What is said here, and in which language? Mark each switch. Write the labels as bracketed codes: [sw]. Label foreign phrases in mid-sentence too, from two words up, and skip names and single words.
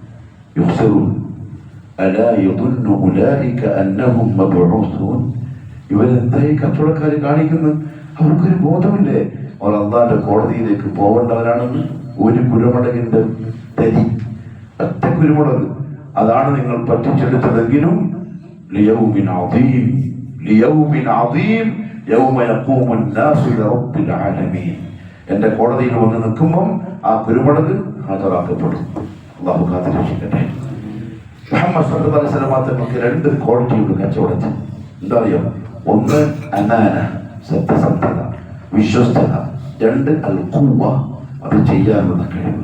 [ml] ഇവരെന്തായി കച്ചവടക്കാർ കാണിക്കുന്നത്? അവർക്കൊരു ബോധമില്ലേ അവർ അള്ളാന്റെ കോടതിയിലേക്ക് പോകേണ്ടവരാണെന്ന്? ഒരു കുരുമുളകിന്റെ തരി, ഒറ്റ കുരുമുളക്, അതാണ് നിങ്ങൾ പറ്റിച്ചെടുത്തതെങ്കിലും [ar] ليوم عظيم يوم يقوم الناس لرب العالمين. [ml] എന്റെ കോടതിയിൽ വന്ന് നിൽക്കുമ്പം ആ കുരുമുളക് ഹാജരാക്കപ്പെടും. അള്ളാഹു കാത്തിരക്ഷിക്കട്ടെ. മുഹമ്മദ് [ar] صلى الله عليه وسلم [ml] തങ്ങൾക്ക് 2 ക്വാളിറ്റിയുണ്ട് കച്ചവടത്തിൽ. എന്താ അറിയോ? ഒന്ന് അനാന, സത്യസന്ധത, വിശ്വസ്തത. 2 അൽ ഖുവ, അത് ചെയ്യാനുള്ള കഴിവ്.